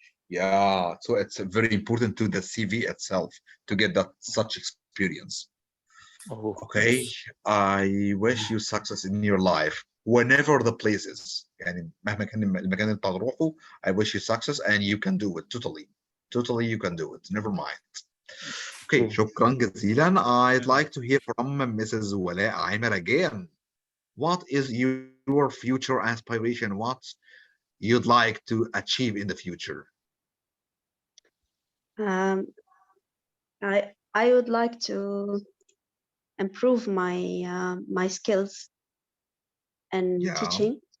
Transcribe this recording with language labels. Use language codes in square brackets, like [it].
[en] Yeah, so it's very important to the CV itself to get that such experience. Okay, I wish you success in your life whenever the place is. [ar] يعني مهما كان المكان اللي تروحه, [en] I wish you success and you can do it totally. totally you can do it. Never mind. [ar] Okay, شكرا جزيلا. [en] I'd like to hear from Mrs. Walaa Amer again. What is your future aspiration? What you'd like to achieve in the future? I would like to improve my my skills in teaching.